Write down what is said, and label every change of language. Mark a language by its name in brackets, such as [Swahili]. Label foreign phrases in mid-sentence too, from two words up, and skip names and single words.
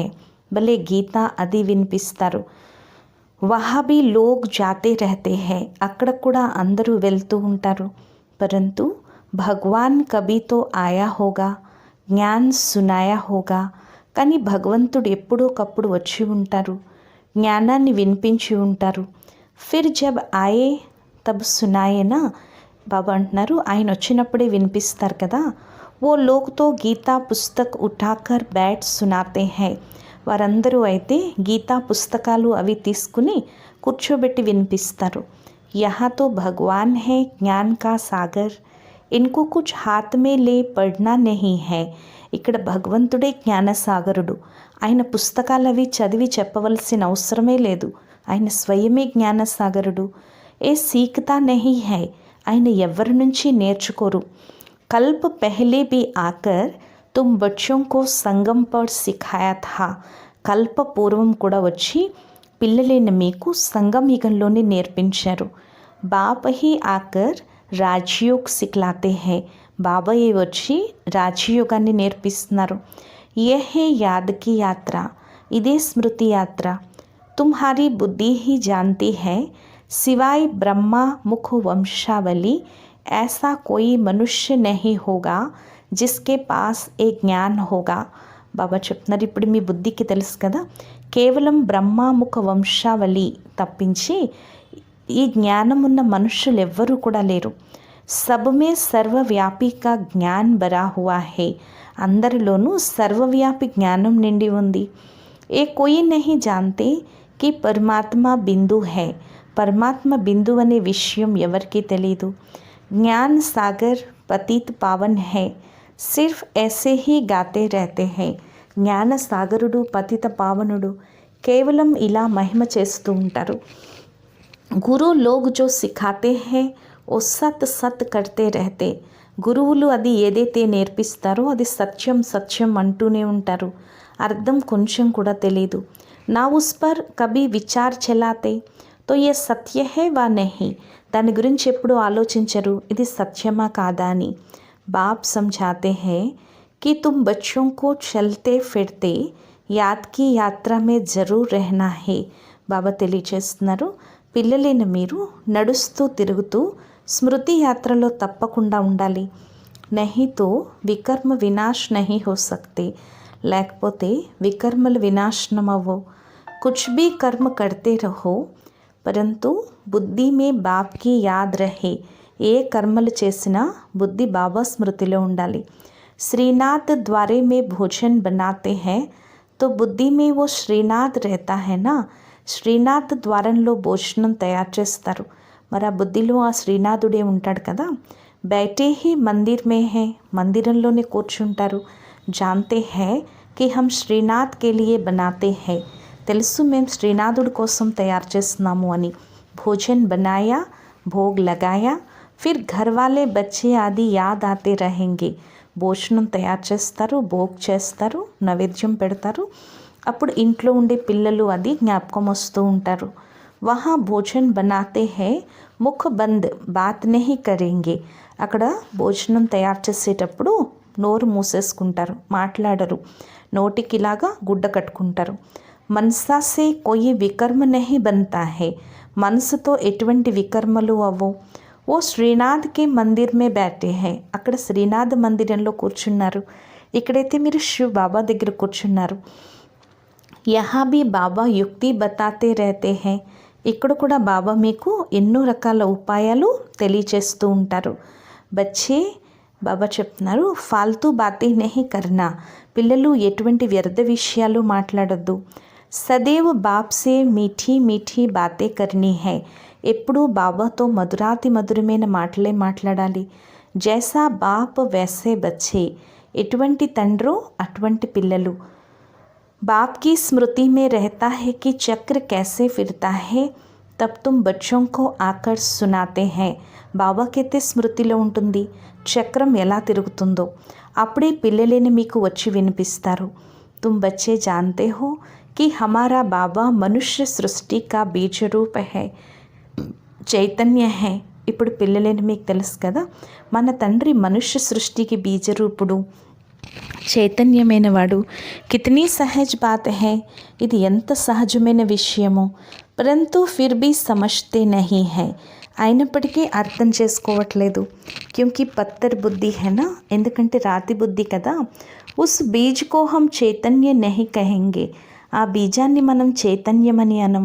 [Telugu] భలే గీతా అది వినిపిస్తారు. [Hindi] वहाँ भी लोग जाते रहते हैं. [Telugu] అక్కడ కూడా అందరూ వెళ్తూ ఉంటారు. [Hindi] परंतु भगवान कभी तो आया होगा, ज्ञान सुनाया होगा. [Telugu] కానీ భగవంతుడు ఎప్పుడోకప్పుడు వచ్చి ఉంటారు, జ్ఞానాన్ని వినిపించి ఉంటారు. [Hindi] फिर जब आये तब सुनाये ना. [Telugu] బాబా అంటున్నారు ఆయన వచ్చినప్పుడే వినిపిస్తారు కదా. [Hindi] वो लोग तो गीता पुस्तक उठाकर बैठ सुनाते हैं. [Telugu] వారందరూ అయితే గీతా పుస్తకాలు అవి తీసుకుని కూర్చోబెట్టి వినిపిస్తారు. [Hindi] यहाँ तो भगवान है ज्ञान का सागर. इनको कुछ हाथ में ले पढ़ना नहीं है. [Telugu] ఇక్కడ భగవంతుడే జ్ఞానసాగరుడు. ఆయన పుస్తకాలు అవి చదివి చెప్పవలసిన అవసరమే లేదు. ఆయన స్వయమే జ్ఞానసాగరుడు. [Hindi] ये सीखता नहीं है. [Telugu] ఆయన ఎవరి నుంచి నేర్చుకోరు. [Hindi] कल्प पहले भी आकर तुम बच्चों को संगम पर सिखाया था. [Telugu] కల్ప పూర్వం కూడా వచ్చి పిల్లలైన మీకు సంగం యుగంలోనే నేర్పించారు. [Hindi] बाप ही आकर राजयोग सिखलाते हैं. [Telugu] బాబాయే వచ్చి రాజయోగాన్ని నేర్పిస్తున్నారు. [Hindi] ये है याद की यात्रा. [Telugu] ఇదే స్మృతి యాత్ర. [Hindi] तुम्हारी बुद्धि ही जानती है सिवाय ब्रह्मा मुख वंशावली ऐसा कोई मनुष्य नहीं होगा जिसके पास ये ज्ञान होगा. [Telugu] బాబా చెప్తున్నారు ఇప్పుడు మీ బుద్ధికి తెలుసు కదా, కేవలం బ్రహ్మాముఖ వంశావళి తప్పించి ఈ జ్ఞానం ఉన్న మనుషులు ఎవ్వరూ కూడా లేరు. [Hindi] सबमें सर्वव्यापी का ज्ञान भरा हुआ है. [Telugu] అందరిలోనూ సర్వవ్యాపి జ్ఞానం నిండి ఉంది. [Hindi] ये कोई नहीं जानते कि परमात्मा बिंदु है. [Telugu] పరమాత్మ బిందు అనే విషయం ఎవరికీ తెలీదు. [Hindi] ज्ञान सागर पतित पावन है. सिर्फ ऐसे ही गाते रहते हैं. [Telugu] జ్ఞాన సాగరుడు పతిత పావనుడు కేవలం ఇలా మహిమ చేస్తూ ఉంటారు. [Hindi] गुरु लोग जो सिखाते हैं वो सत सत करते रहते. [Telugu] గురువులు అది ఏదైతే నేర్పిస్తారో అది సత్యం సత్యం అంటూనే ఉంటారు. అర్థం కొంచెం కూడా తెలీదు. [Hindi] ना उस पर कभी विचार चलाते तो ये सत्य है वा नहीं. [Telugu] దాని గురించి ఎప్పుడు ఆలోచించరు ఇది సత్యమా కాదా అని. [Hindi] బాప్ సమझाते हैं कि तुम बच्चों को चलते फिरते याद की यात्रा में जरूर रहना है. [Telugu] బాబా తెలియచేస్తున్నారు పిల్లలైన మీరు నడుస్తూ తిరుగుతూ స్మృతి యాత్రలో తప్పకుండా ఉండాలి. [Hindi] नहीं तो विकर्म विनाश नहीं हो सकते. [Telugu] లేకపోతే వికర్మలు వినాశనం అవ్వవు. [Hindi] कुछ भी कर्म करते रहो परंतु बुद्धि में बाप की याद रहे. [Telugu] ఏ కర్మలు చేసినా బుద్ధి బాబా స్మృతిలో ఉండాలి. [Hindi] श्रीनाथ द्वारे में भोजन बनाते हैं तो बुद्धि में वो श्रीनाथ रहता है ना. [Telugu] శ్రీనాథ్ ద్వారంలో భోజనం తయారు చేస్తారు. మరి ఆ బుద్ధిలో ఆ శ్రీనాథుడే ఉంటాడు కదా. [Hindi] बैठे ही मंदिर में है. [Telugu] మందిరంలోనే కూర్చుంటారు. [Hindi] जानते हैं कि हम श्रीनाथ के लिये बनाते हैं. [Telugu] తెలుసు మేము శ్రీనాథుడి కోసం తయారు చేస్తున్నాము అని. [Hindi] भोजन बनाया भोग लगाया फिर घर वाले बच्चे आदि याद आते रहेंगे. [Telugu] భోజనం తయారు చేస్తారు, భోగ్ చేస్తారు, నైవేద్యం పెడతారు. అప్పుడు ఇంట్లో ఉండే పిల్లలు అది జ్ఞాపకం వస్తూ ఉంటారు. [Hindi] वहाँ भोजन बनाते हैं मुख बंद बात नहीं करेंगे. [Telugu] అక్కడ భోజనం తయారు చేసేటప్పుడు నోరు మూసేసుకుంటారు, మాట్లాడరు. నోటికి ఇలాగా గుడ్డ కట్టుకుంటారు. [Hindi] मनसा से कोई विकर्म नहीं बनता है. [Telugu] మనసుతో ఎటువంటి వికర్మలు అవ్వవు. [Hindi] वो श्रीनाथ की मंदिर में बैठे है. [Telugu] అక్కడ శ్రీనాథ్ మందిరంలో కూర్చున్నారు. ఇక్కడైతే మీరు శివ్ బాబా దగ్గర కూర్చున్నారు. [Hindi] यहाँ भी बाबा युक्ति बताते रहते हैं. [Telugu] ఇక్కడ కూడా బాబా మీకు ఎన్నో రకాల ఉపాయాలు తెలియచేస్తూ ఉంటారు. [Hindi] బచ్చే [Telugu] బాబా చెప్తున్నారు, [Hindi] फालतू बातें नहीं करना, [Telugu] పిల్లలు ఎటువంటి వ్యర్థ విషయాలు మాట్లాడొద్దు. [Hindi] सदैव बाप से मीठी मीठी बातें करनी है, [Telugu] ఎప్పుడూ బాబాతో మధురాతి మధురమైన మాటలే మాట్లాడాలి. [Hindi] जैसा बाप वैसे बच्चे, [Telugu] ఎటువంటి తండ్రో అటువంటి పిల్లలు. [Hindi] बाप की स्मृति में रहता है कि चक्र कैसे फिरता है, तब तुम बच्चों को आकर सुनाते हैं. [Telugu] బాబాకైతే స్మృతిలో ఉంటుంది చక్రం ఎలా తిరుగుతుందో, అప్పుడే పిల్లలేని మీకు వచ్చి వినిపిస్తారు. [Hindi] तुम बच्चे जानते हो कि हमारा बाबा मनुष्य सृष्टि का बीज रूप है, चैतन्य है. [Telugu] ఇప్పుడు పిల్లలేని మీకు తెలుసు కదా, మన తండ్రి మనుష్య సృష్టికి బీజరూపుడు, చైతన్యమైనవాడు. [Hindi] कितनी सहज बात है, [Telugu] ఇది ఎంత సహజమైన విషయమో. [Hindi] परंतु फिर भी समझते नहीं हैं, [Telugu] అయినప్పటికీ అర్థం చేసుకోవట్లేదు. [Hindi] क्योंकि पत्थर बुद्धि है ना, [Telugu] ఎందుకంటే రాతి బుద్ధి కదా. [Hindi] उस बीज को हम चैतन्य नहीं कहेंगे, [Telugu] ఆ బీజాన్ని మనం చైతన్యమని అనం.